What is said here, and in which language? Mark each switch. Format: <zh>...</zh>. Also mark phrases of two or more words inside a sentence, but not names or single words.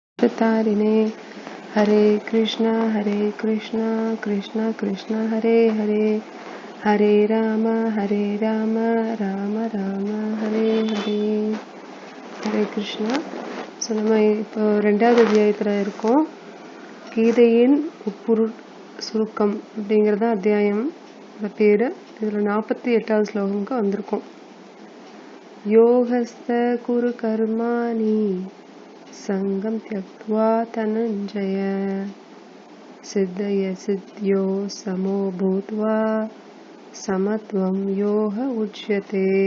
<sa>तारिणे हरे कृष्णा कृष्णा कृष्णा हरे हरे हरे राम राम राम हरे हरे हरे कृष्णा.</sa> <ta>ஸோ நம்ம இப்போ 2வது அத்தியாயத்தில் இருக்கோம். கீதையின் உட்பொருள் சுருக்கம் அப்படிங்கிறத அத்தியாயம் பேர். இதில் 48வது ஸ்லோகமுக்கு வந்திருக்கோம்.</ta> <sa>योगस्थः कुरु कर्माणि सङ्गं त्यक्त्वा धनञ्जय सिद्ध्य सिद्ध्योः समो भूत्वा समत्वं योग उच्यते.</sa>